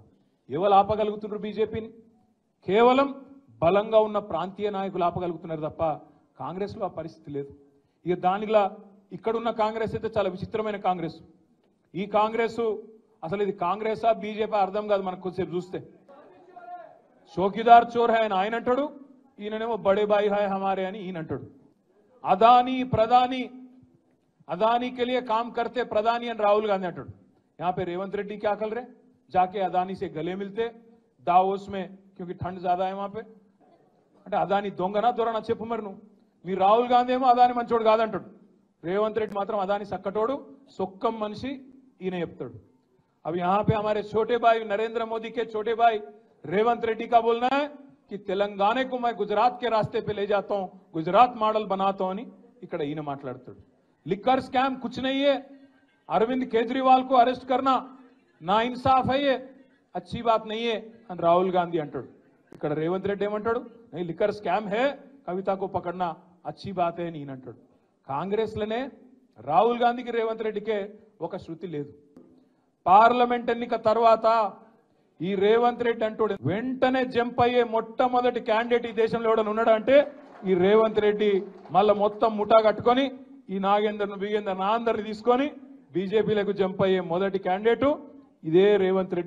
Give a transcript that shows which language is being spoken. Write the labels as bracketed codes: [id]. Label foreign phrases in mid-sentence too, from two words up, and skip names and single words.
[te] ఎవరు ఆపగలుగుతున్నారు బీజేపీని? కేవలం బలంగా ఉన్న ప్రాంతీయ నాయకులు ఆపగలుగుతున్నారు తప్ప కాంగ్రెస్లో ఆ పరిస్థితి లేదు. ఇక దానిలా ఇక్కడున్న కాంగ్రెస్ అయితే చాలా విచిత్రమైన కాంగ్రెస్. ఈ కాంగ్రెస్ అసలు ఇది కాంగ్రెసా బీజేపీ అర్థం కాదు మనకు కొద్దిసేపు చూస్తే. [hi] चौकीदार चोर है [te] అని ఆయన అంటాడు, ఈయననేమో [hi] बड़े भाई हैं हमारे [te] అని ఈయన అంటాడు. అదానీ ప్రధాని, [hi] अदानी के लिए काम करते प्रधानी అని राहुल गांधी అంటాడు. यहाँ पे रेवंत रेड्डी क्या कर रहे, जाके अदानी से गले मिलते दावोस में, क्योंकि ठंड ज्यादा है वहां पे. [te] అంటే అదాని దొంగనా దొరనా చెప్పు మరి నువ్వు. మీ రాహుల్ గాంధీ ఏమో అదాని మంచోడు కాదంటాడు, రేవంత్ రెడ్డి మాత్రం అదాని సక్కటోడు సొక్కం మనిషి ఈయన చెప్తాడు. [hi] अब यहाँ पे हमारे छोटे भाई नरेंद्र मोदी के छोटे भाई रेवंत रेड्डी का बोलना है कि तेलंगाना को मैं गुजरात के रास्ते पे ले जाता हूं, गुजरात मॉडल बनाता हूं [te] అని ఇక్కడ ఈయన మాట్లాడుతాడు. [hi] लिकर स्कैम कुछ नहीं है, अरविंद केजरीवाल को अरेस्ट करना ना इंसाफ है, ये अच्छी बात नहीं है [te] అని రాహుల్ గాంధీ అంటాడు. ఇక్కడ రేవంత్ రెడ్డి ఏమంటాడు, [hi] नहीं लिकर स्कैम है, कविता को पकड़ना अच्छी बात है [te] అని ఈయన అంటాడు. కాంగ్రెస్ లోనే రాహుల్ గాంధీకి రేవంత్ రెడ్డికే ఒక శృతి లేదు. పార్లమెంట్ ఎన్నిక తర్వాత ఈ రేవంత్ రెడ్డి అంటాడు వెంటనే జంప్ అయ్యే మొట్టమొదటి క్యాండిడేట్ ఈ దేశంలో ఎవడన్నా ఉన్నాడు అంటే ఈ రేవంత్ రెడ్డి. మళ్ళా మొత్తం ముఠా కట్టుకొని ఈ నాగేందర్ను బిగేందర్ నా అందరిని తీసుకొని బీజేపీలకు జంప్ అయ్యే మొదటి క్యాండిడేటు ఇదే రేవంత్ రెడ్డి.